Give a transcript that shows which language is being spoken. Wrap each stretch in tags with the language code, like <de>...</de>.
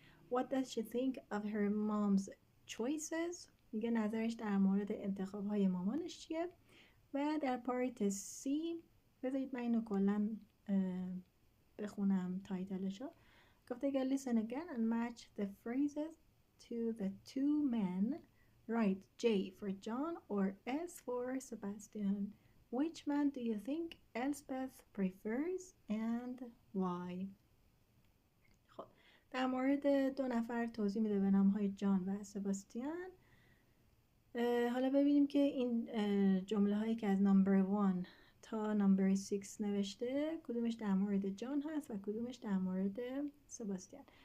<en>What does she think of her mom's choices؟</en> <fa>میگه نظرش در مورد انتخاب‌های مامانش چیه؟ و در پارت C بذارید من اینو کلاً بخونم تایتلشو. گفته که</fa> <en>listen again and match the phrases to the 2 men. Write J for John or S for Sebastian. Which man do you think Elspeth prefers and why؟</en> <fa>خب در مورد 2 نفر توضیح میده به نام‌های جان و سباستیان. حالا ببینیم که این جمله هایی که از نمبر 1 تا نمبر 6 نوشته کدومش در مورد جان هست و کدومش در مورد سباستیان.</fa>